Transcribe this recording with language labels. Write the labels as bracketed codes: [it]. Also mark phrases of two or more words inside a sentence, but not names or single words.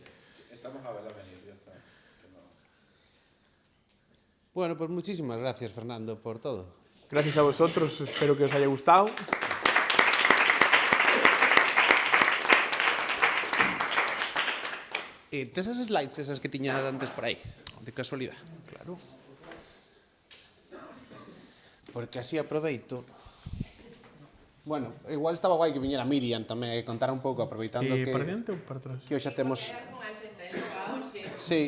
[es] Estamos a verla venir, ya está. Que no- Bueno, pues muchísimas gracias, Fernando, por todo. Gracias a vosotros, espero que os haya gustado. [gl] Tes esas slides esas que tiñas antes por aí, de casualidad. Claro. Porque así aproveito. Bueno, igual estaba guai que viñera Miriam tamén e contara un pouco, aproveitando Para diante ou para atrás? que hoxe temos... Sí.